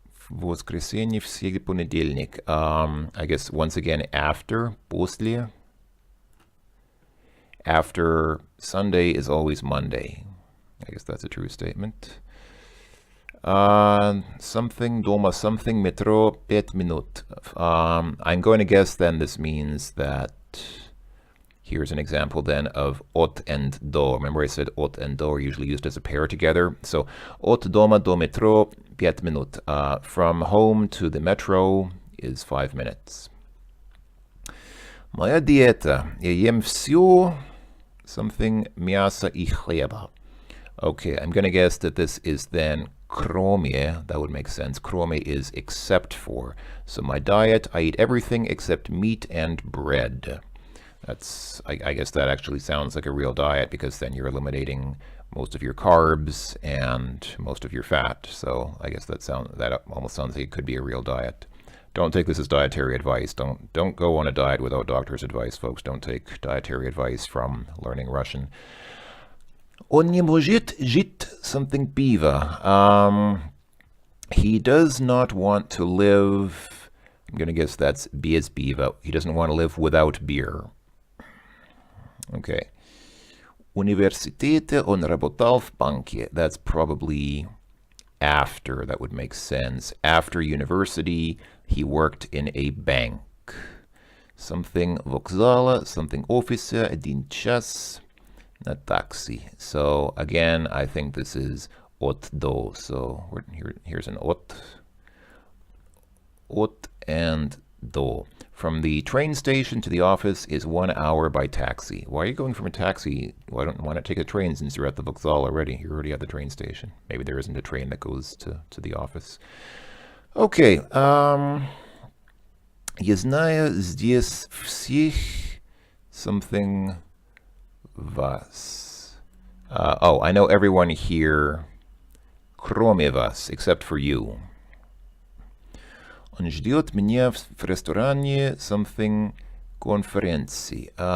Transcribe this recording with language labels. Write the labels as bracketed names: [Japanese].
[Russian] Воскресенье, всегда понедельник. [English] I guess once again after, после. After Sunday is always Monday. I guess that's a true statement. [Russian] Something, дома, something, метро, 5 минут. [English] I'm going to guess then this means that here's an example then of от and до. Remember I said от and до are usually used as a pair together. [Russian] So от дома до метро 5 минут. [English] From home to the metro is 5 minutes. [Russian] Моя диета. Я ем все something мясо и хлеба. [English] Okay, I'm going to guess that this is then кроме. That would make sense. Кроме is except for. So my diet, I eat everything except meat and bread. That's, I guess that actually sounds like a real diet because then you're eliminating most of your carbs and most of your fat. So I guess that almost sounds like it could be a real diet. Don't take this as dietary advice. Don't go on a diet without doctor's advice, folks. Don't take dietary advice from Learning Russian. [Russian] Он не может жить something пиво. [English] He does not want to live. I'm going to guess that's [Russian] без пива. [English] He doesn't want to live without beer. Okay. [Russian] Университете он работал в банке. [English] That's probably after. That would make sense. After university, he worked in a bank. [Russian] Something вокзала, something офиса, 1 час на такси. [English] So again, I think this is от до. So here's an от and до. From the train station to the office is 1 hour by taxi. Why are you going from a taxi? Why not take a train since you're at the vokzal already? You're already at the train station. Maybe there isn't a train that goes to the office. Okay. [Russian] Я знаю здесь всех something вас. [English] I know everyone here [Russian] кроме вас, [English] except for you. [Russian] Он ждет меня в ресторане something конференции.